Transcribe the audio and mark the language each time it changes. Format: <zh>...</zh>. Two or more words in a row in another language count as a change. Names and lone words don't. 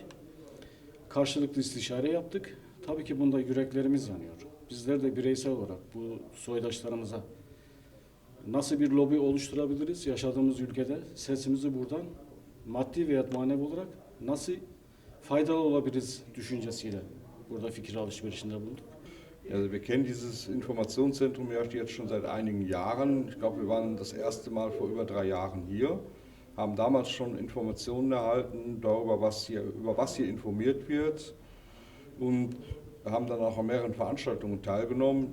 <tr>Karşılıklı istişare yaptık. Tabii ki bunda yüreklerimiz yanıyor. Bizler de bireysel olarak bu soydaşlarımıza nasıl bir lobi oluşturabiliriz yaşadığımız ülkede, sesimizi buradan maddi veya manevi olarak nasıl faydalı olabiliriz düşüncesiyle burada fikir alışverişinde bulunduk.</tr> <de>Also wir kennen dieses Informationszentrum ja jetzt schon seit einigen Jahren. Ich glaube, wir waren das erste Mal vor über 3 Jahren hier, haben damals schon Informationen erhalten darüber, über was hier informiert wird und haben dann auch an mehreren Veranstaltungen teilgenommen.</de>